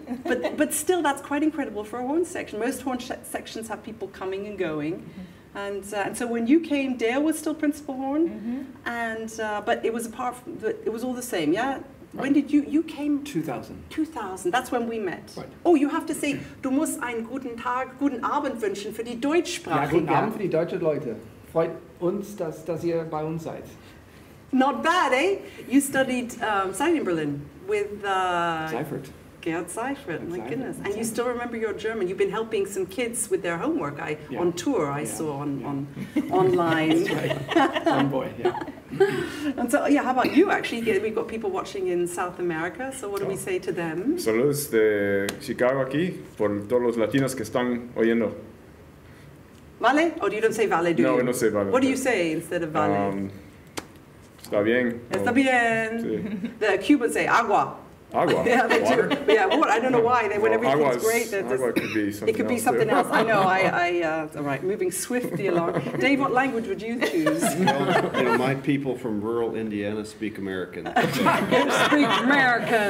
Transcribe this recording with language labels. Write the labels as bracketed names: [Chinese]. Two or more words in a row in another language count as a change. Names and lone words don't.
[English] but still, that's quite incredible for a horn section. Most horn sections have people coming and going. Mm-hmm. And so when you came, Dale was still principal horn, mm-hmm. and but it was it was all the same, yeah? Right. When did you came? 2000. 2000, that's when we met. Right. Oh, you have to say, [German] du musst einen guten Tag, guten Abend wünschen für die Deutschsprachigen. Ja, guten Abend für die deutschen Leute. Freut uns, dass ihr bei uns seid. [English] Not bad, eh? You studied in Berlin with Seifert. Gerd Seifert, my goodness. And you Seifert. still remember your German. You've been helping some kids with their homework on tour, I saw on online. That's right. One boy, yeah. And so, yeah, how about you, actually? We've got people watching in South America, so what do we say to them? [Spanish] Saludos de Chicago aquí, por todos los latinos que están oyendo. Vale? [English] Oh, you don't say vale, do you? No, no say vale. What do you say instead of vale? [Spanish] Está bien. Está bien. Sí. [English] The Cubans say agua. Agua. Yeah, they Water. do. Yeah, water. I don't know why. When everything's great, agua could be something it could be else something too. else. I know. All right, moving swiftly along. Dave, what language would you choose? Well, my people from rural Indiana speak American. Speak American.